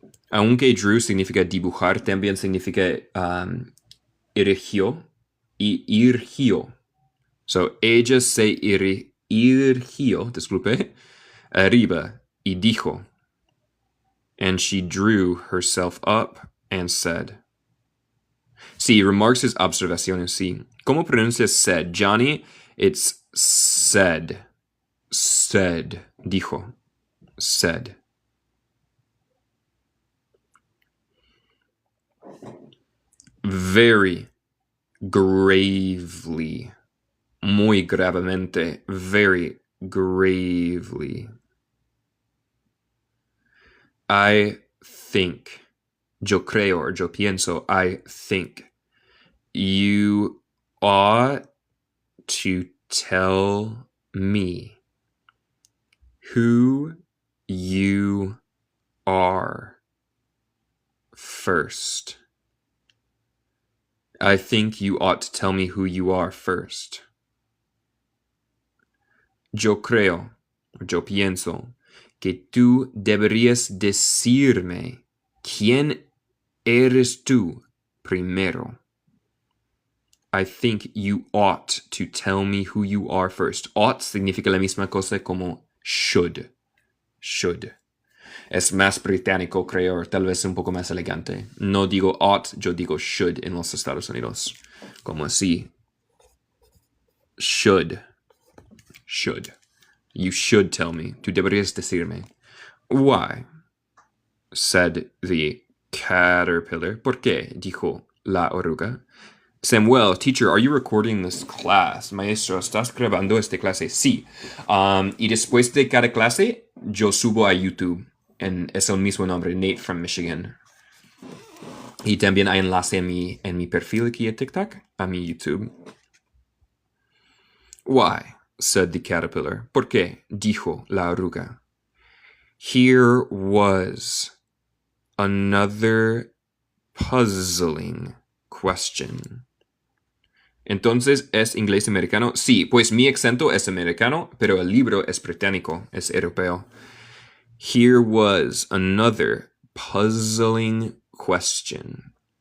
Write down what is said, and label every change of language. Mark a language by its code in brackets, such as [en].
[es] Aunque drew significa dibujar, también significa erigió y irgió. So, ella se irgió, disculpe, arriba y dijo. [en] And she drew herself up and said. [es] Sí, remarks es observaciones, sí. ¿Cómo pronuncias said? [en] Johnny, it's said. Said. Dijo. Said. Very gravely. [es] Muy gravemente. [en] Very gravely. I think. [es] Yo creo or yo pienso. [en] I think. You ought to tell me who you are first. I think you ought to tell me who you are first. [es] Yo creo, yo pienso, que tú deberías decirme quién eres tú primero. [en] I think you ought to tell me who you are first. [es] Ought significa la misma cosa como should. Should. Es más británico, creo, tal vez un poco más elegante. No digo ought, yo digo should en los Estados Unidos. Como así. Should. Should. [en] You should tell me. [es] Tú deberías decirme. [en] Why? Said the caterpillar. [es] ¿Por qué? Dijo la oruga. [en] Samuel, teacher, are you recording this class? [es] Maestro, ¿estás grabando esta clase? Sí. Y después de cada clase, yo subo a YouTube. Es el mismo nombre, Nate from Michigan. Y también hay enlace en mi perfil aquí en TikTok, a mi YouTube. [en] Why? Said the caterpillar. [es] ¿Por qué? Dijo la oruga. [en] Here was another puzzling question. [es] Entonces, ¿es inglés americano? Sí, pues mi acento es americano, pero el libro es británico, es europeo. [en] Here was another puzzling question.